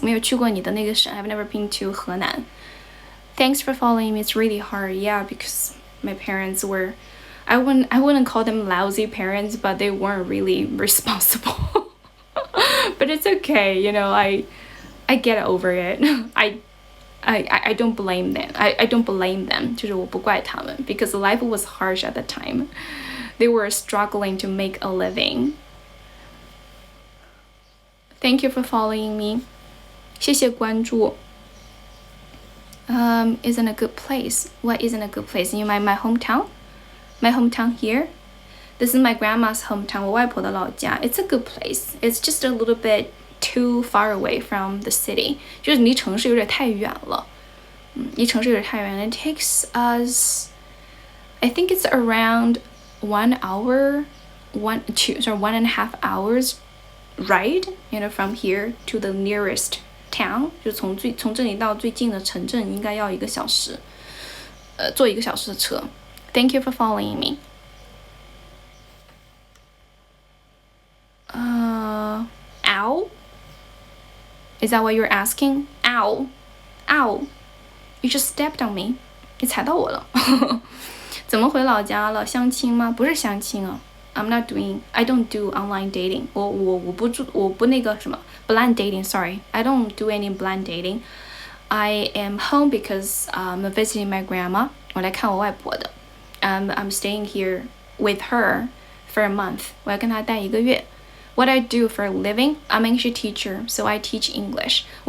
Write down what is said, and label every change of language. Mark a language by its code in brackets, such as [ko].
[zh] 没有去过你的那个省 [en] I've never been to [zh] 河南. [en] Thanks for following me. It's really hard, yeah, because my parents were, I wouldn't call them lousy parents, but they weren't really responsible. But it's okay, I get over it. I don't blame them. I don't blame them. [zh] 就是我不怪他们 [en] because life was harsh at the time. They were struggling to make a living. Thank you for following me. [zh] 谢谢关注。 [en] Isn't a good place. What isn't a good place? My hometown? My hometown here? This is my grandma's hometown. [zh] 我外婆的老家. [en] It's a good place. It's just a little bit too far away from the city. [zh] 就是离城市有点太远了。离城市有点太远了。 [en] It takes us, I think it's around 1 hour, 1.5 hours ride, from here to the nearest town. [zh] 就从这里到最近的城镇应该要1个小时，坐1个小时的车。 [en] Thank you for following me. Ow? Is that what you're asking? Ow. Ow. You just stepped on me. [zh] 你踩到我了。怎么回老家了？相亲吗？不是相亲啊。 [en] I don't do online dating. [zh] 我不那个什么 [en] blind dating. Sorry, I don't do any blind dating. I am home because I'm visiting my grandma. [zh] 我来看我外婆的。 [en] I'm staying here with her for a month. [zh] 我要跟她待1个月。 [en] What I do for a living? I'm an English teacher, so I teach English.